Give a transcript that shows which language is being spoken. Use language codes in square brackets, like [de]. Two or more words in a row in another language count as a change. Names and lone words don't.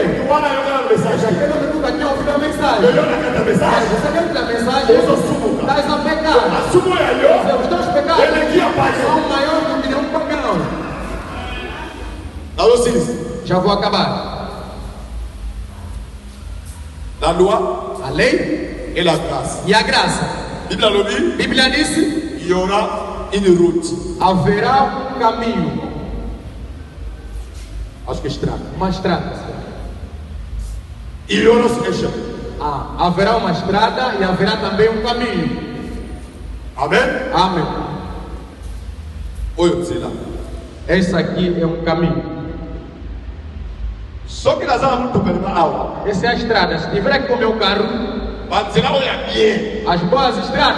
[pt] Aquele homem nunca tinha ouvido a mensagem. Você deu a mensagem, estás a pecar. Os teus pecados são maiores do que nenhum pagão. Já vou acabar. A lei [fr] et la grâce. [pt] E a graça. Bíblia disse: [fr] il y aura une route. [pt] Haverá um caminho. Acho que é estrada. Uma estrada. [fr] Il y aura un chemin. [pt] Haverá uma estrada e haverá também um caminho. Amen. Amém. [ln] Oyo là. [pt] Esse aqui é um caminho. Só que nós vamos tocar na aula. Essa é a estrada. Se tiver aqui com o meu carro, as boas estradas.